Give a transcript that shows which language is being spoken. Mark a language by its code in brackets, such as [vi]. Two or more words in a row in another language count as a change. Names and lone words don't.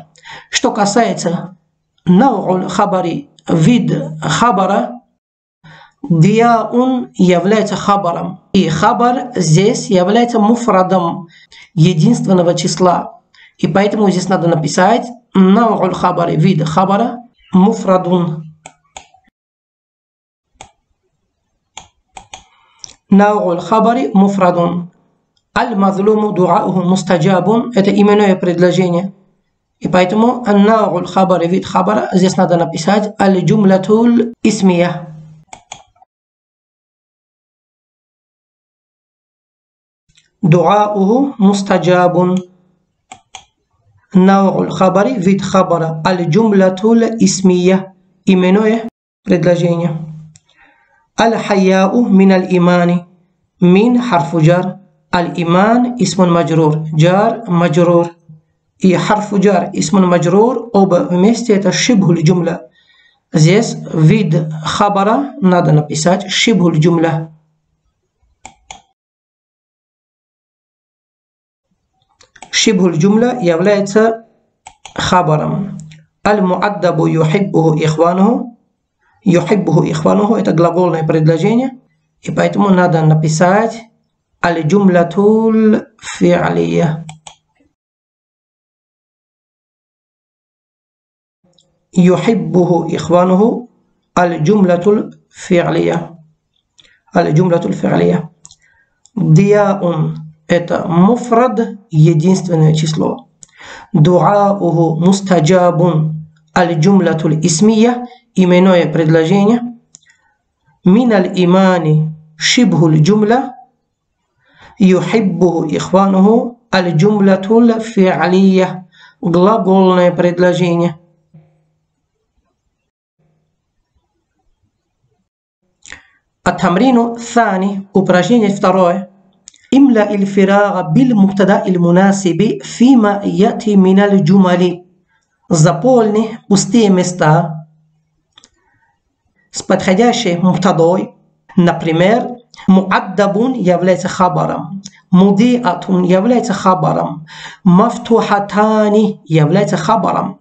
[ru] Что касается [ar] نوع الخبر, [ru] вид хабара, дияун является хабаром. И хабар здесь является муфрадом единственного числа. И поэтому здесь надо написать [ar] نوع الخبر, [ru] вид хабара, муфрадун. [ar] نوع الخبر مفرد. المظلوم دعاؤه مستجاب, [ru] это именное предложение. И поэтому [ar] نوع الخبر, [ru] вид хабара, здесь надо написать [ar] الجملة الاسمية. دعاؤه مستجاب. نوع الخبر, [ru] вид хабара, [ar] الجملة الاسمية, [ru] именное предложение. [ar] الحياء من الإيمان، من حرف جر. الإيمان اسم مجرور، جار مجرور. И حرف جر اسم مجرور, [ru] оба вместе это [ar] شبه الجملة. [ru] Здесь вид хабара надо написать [ar] شبه الجملة. شبه الجملة [ru] является хабаром. [ar] المؤدب يحبه إخوانه. يحبه إخوانه [ru] это глагольное предложение. И поэтому надо написать [ar] الجملة الفعلية. يحبه إخوانه الجملة الفعلية. الجملة الفعلية. [ru] Дияун это муфрад, единственное число. [ar] دعاؤه مستجاب الجملة الاسمية, [ru] именное предложение. [ar] من الإيمان شبه الجملة. يحبه إخوانه الجملة الفعلية, [ru] глагольное предложение. [ar] التمرين الثاني, [ru] упражнение второе. [ar] املأ الفراغ بالمبتدأ المناسب فيما يأتي من الجمل. [ru] Заполни пустые места с подходящей мубтадой. Например, муаддабун является хабаром, мудиатун является хабаром, мафтухатани является хабаром.